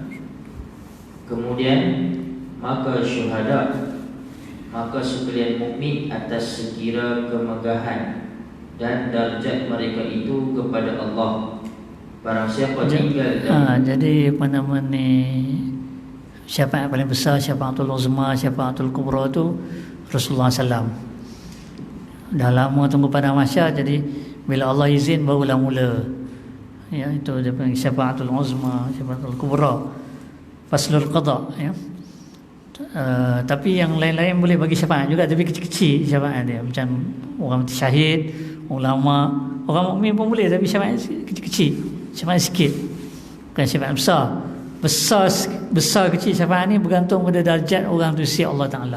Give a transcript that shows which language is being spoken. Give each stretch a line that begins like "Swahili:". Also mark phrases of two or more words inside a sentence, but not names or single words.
Malay: Kemudian maka syuhada, maka sekalian mukmin atas sekira kemegahan dan darjat mereka itu kepada Allah. Barang siapa tinggal jadi apa nama ni, syafaat paling besar,
Arabic: شفاعة العظمى، شفاعة الكبرى
Malay: tu Rasulullah SAW. Dah lama tunggu pada mahsyar, jadi bila Allah izin barulah mula. Ya, itu dia panggil
Arabic: شفاعة العظمى، شفاعة الكبرى، فصل القضاء,
Malay: ya. Tapi yang lain-lain boleh bagi syafaat juga, tapi kecil-kecil syafaat dia. Macam orang syahid, ulama, orang mukmin pun boleh, tapi syafaat kecil-kecil, syafaat sikit, bukan syafaat besar. Besar kecil syafaat ni bergantung pada darjat orang tu si Allah Ta'ala.